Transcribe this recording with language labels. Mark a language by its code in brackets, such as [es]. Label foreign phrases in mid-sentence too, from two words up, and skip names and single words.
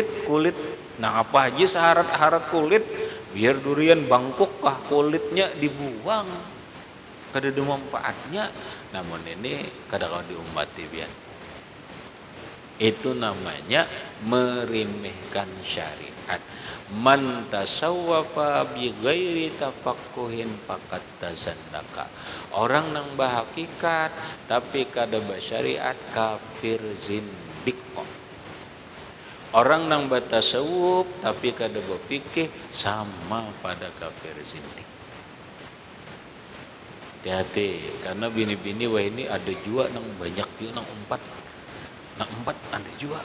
[bjn] Nah apa aja seharat-harat kulit, biar durian bangkok kah kulitnya dibuang, kada ada manfaatnya. Namun ini kadang-kadang diummati biar. Itu namanya meremehkan syariat, [ar] من تصوف بغير تفقه فقد تزندق. [bjn] Orang nang bahakikat tapi kada basyariat kafir zindik. Orang nang batasawuf tapi kada berfikih sama pada kafir zindik. Hati-hati, karena bini-bini wah ini ada juga nang banyak juga nang empat ada juga.